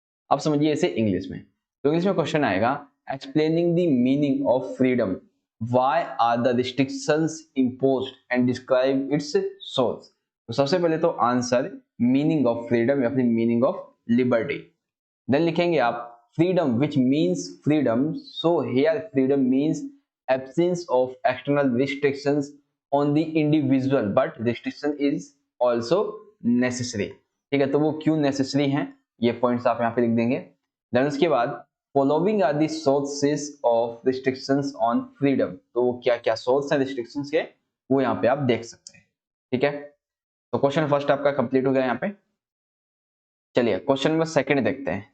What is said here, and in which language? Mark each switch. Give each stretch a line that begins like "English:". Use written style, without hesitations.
Hindi: अब समझिए इसे इंग्लिश में। तो इंग्लिश में क्वेश्चन आएगा,
English: Explaining the meaning of freedom, why are the restrictions imposed and describe its source.
Hindi: तो सबसे पहले तो
English: answer meaning of freedom
Hindi: या फिर
English: Meaning of liberty. Then
Hindi: लिखेंगे आप
English: Freedom which means freedom, so here freedom means absence of external restrictions on the individual but restriction is also necessary।
Hindi: ठीक है, तो वो क्यों नेसेसरी हैं ये पॉइंट्स आप यहाँ पे लिख देंगे। देन उसके बाद
English: following are the sources of restrictions on freedom,
Hindi: तो क्या क्या सोर्स हैं रिस्ट्रिक्शंस के वो यहाँ पे आप देख सकते हैं। ठीक है, तो क्वेश्चन फर्स्ट आपका कंप्लीट हो गया यहाँ पे। चलिए क्वेश्चन नंबर सेकंड देखते हैं।